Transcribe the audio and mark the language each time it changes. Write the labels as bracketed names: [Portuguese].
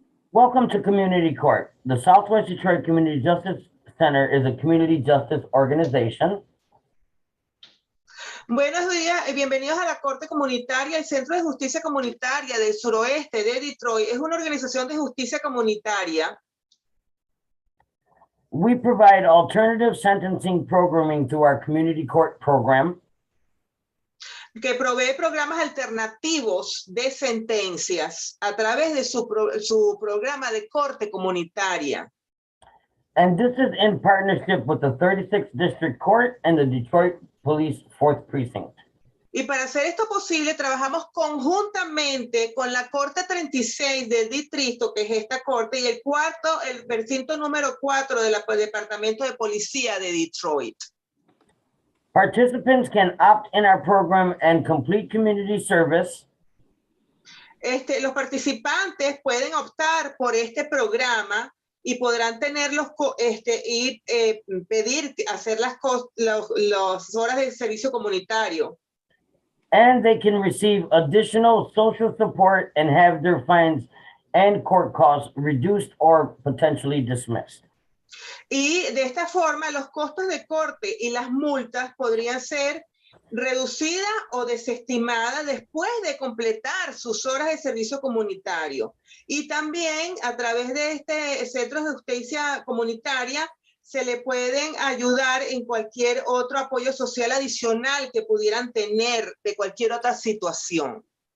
[English] Welcome to Community Court. The Southwest Detroit Community Justice Center is a community justice organization. [Spanish] Buenos días y bienvenidos a la Corte Comunitaria. El Centro de Justicia Comunitaria del Suroeste de Detroit es una organización de justicia comunitaria. [English] We provide alternative sentencing programming through our community court program. [Spanish] Que provee programas alternativos de sentencias a través de su programa de corte comunitaria. [English] And this is in partnership with the 36th District Court and the Detroit Police 4th Precinct. [Spanish] Y para hacer esto posible, trabajamos conjuntamente con la Corte 36 del distrito, que es esta corte, y el precinto número 4 del Departamento de Policía de Detroit. [English] Participants can opt in our program and complete community service. [Spanish] Los participantes pueden optar por este programa y podrán tenerlos y pedir hacer las horas de servicio comunitario. [English] And they can receive additional social support and have their fines and court costs reduced or potentially dismissed. [Spanish] Y de esta forma, los costos de corte y las multas podrían ser reducidas o desestimadas después de completar sus horas de servicio comunitario. Y también a través de este centro de justicia comunitaria se le pueden ayudar en cualquier otro apoyo social adicional que pudieran tener de cualquier otra situación.